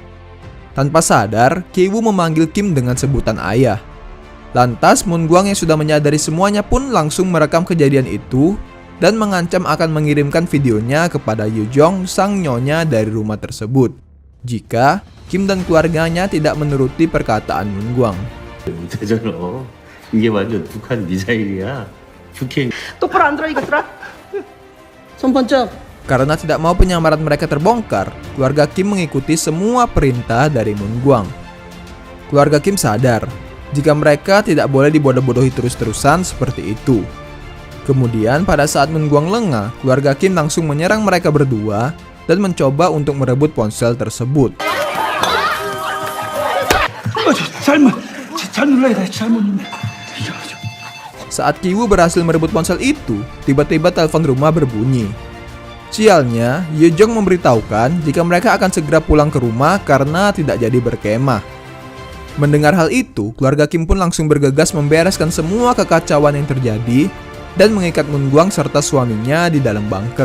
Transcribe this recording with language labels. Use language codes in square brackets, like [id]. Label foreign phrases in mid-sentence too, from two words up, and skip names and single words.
[id] Tanpa sadar, Ki-woo memanggil Kim dengan sebutan ayah. Lantas, Moon Gwang yang sudah menyadari semuanya pun langsung merekam kejadian itu dan mengancam akan mengirimkan videonya kepada Yu Jong, sang nyonya dari rumah tersebut, jika Kim dan keluarganya tidak menuruti perkataan Moon Gwang. [ko] 되잖아. 이게 완전 북한 미사일이야. 북핵. 똑바로 앉으라 이것들아. 손 번쩍. [id] Karena tidak mau penyamaran mereka terbongkar, keluarga Kim mengikuti semua perintah dari Moon Gwang. Keluarga Kim sadar jika mereka tidak boleh dibodoh-bodohi terus-terusan seperti itu. Kemudian pada saat Moon Gwang lengah, keluarga Kim langsung menyerang mereka berdua dan mencoba untuk merebut ponsel tersebut. [ko] 잘못 눌러야 돼. 잘못 눌러. [id] Saat Ki-woo berhasil merebut ponsel itu, tiba-tiba telepon rumah berbunyi. Sialnya, Yu Jong memberitahukan jika mereka akan segera pulang ke rumah karena tidak jadi berkemah. Mendengar hal itu, keluarga Kim pun langsung bergegas membereskan semua kekacauan yang terjadi dan mengikat Moon Gwang serta suaminya di dalam bunker.